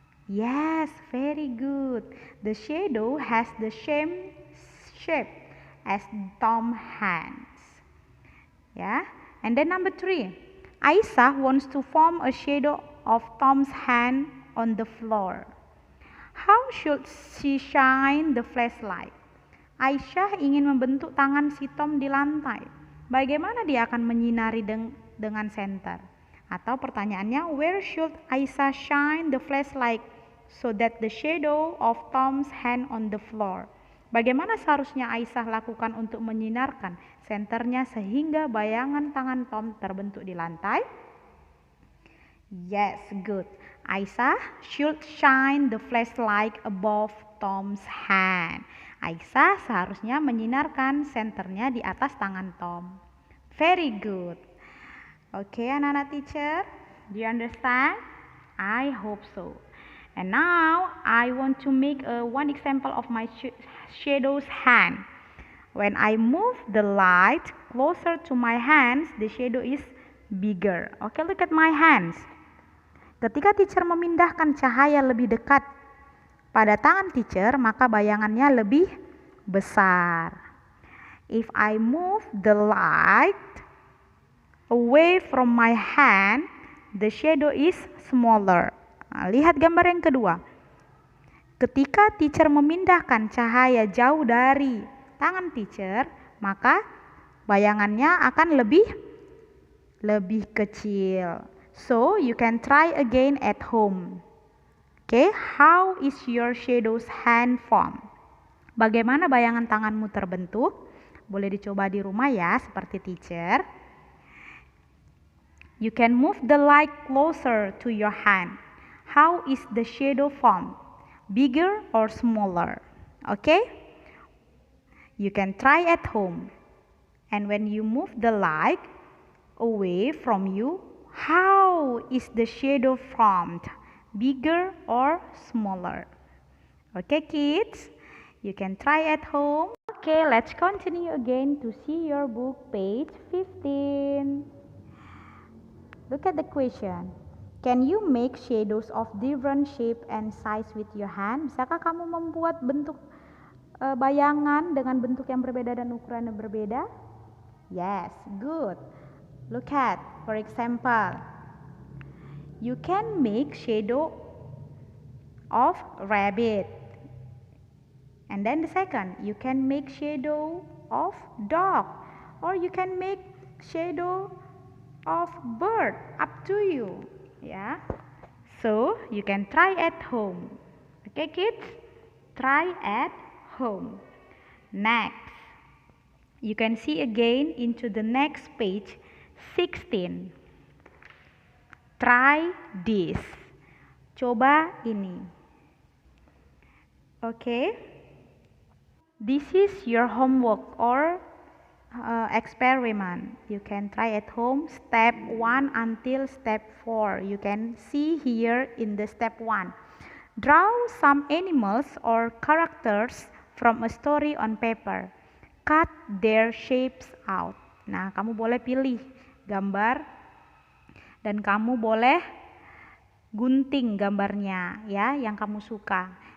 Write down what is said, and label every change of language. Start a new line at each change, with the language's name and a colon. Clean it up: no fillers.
English: Yes, very good. The shadow has the same shape as Tom's hands. Yeah. And then number 3. Aisyah wants to form a shadow of Tom's hand on the floor. How should she shine the flashlight?
Indonesian: Aisyah ingin membentuk tangan si Tom di lantai. Bagaimana dia akan menyinari dengan senter? Atau pertanyaannya,
English: where should Aisyah shine the flashlight so that the shadow of Tom's hand on the floor?
Indonesian: Bagaimana seharusnya Aisyah lakukan untuk menyinarkan senternya sehingga bayangan tangan Tom terbentuk di lantai?
English: Yes, good. Aisyah should shine the flashlight above Tom's hand.
Indonesian: Aisyah seharusnya menyinarkan senternya di atas tangan Tom.
English: Very good. Okay,
Indonesian: anak-anak
English: teacher, do you understand? I hope so. And now I want to make one example of my shadow's hand. When I move the light closer to my hands, the shadow is bigger. Okay, look at my hands.
Indonesian: Ketika teacher memindahkan cahaya lebih dekat pada tangan teacher, maka bayangannya lebih besar.
English: If I move the light away from my hand, the shadow is smaller.
Indonesian: Nah, lihat gambar yang kedua. Ketika teacher memindahkan cahaya jauh dari tangan teacher, maka bayangannya akan lebih kecil.
English: So, you can try again at home. Okay, how is your shadow's hand formed?
Indonesian: Bagaimana bayangan tanganmu terbentuk? Boleh dicoba di rumah ya, seperti teacher.
English: You can move the light closer to your hand. How is the shadow formed? Bigger or smaller? Okay? You can try at home. And when you move the light away from you, how is the shadow formed? Bigger or smaller? Okay, kids? You can try at home. Okay, let's continue again to see your book, page 15. Look at the question. Can you make shadows of different shape and size with your hand?
Indonesian: Bisakah kamu membuat bentuk bayangan dengan bentuk yang berbeda dan ukuran yang berbeda?
English: Yes, good. Look at, for example, you can make shadow of rabbit. And then the second, you can make shadow of dog, or you can make shadow of bird, up to you. Yeah, so you can try at home. Okay, kids, try at home. Next, you can see again into the next page 16. Try this.
Indonesian: Coba ini.
English: Okay, this is your homework or experiment. You can try at home step 1 until step 4. You can see here in the step 1. Draw some animals or characters from a story on paper. Cut their shapes out.
Indonesian: Nah, kamu boleh pilih gambar dan kamu boleh gunting gambarnya ya yang kamu suka.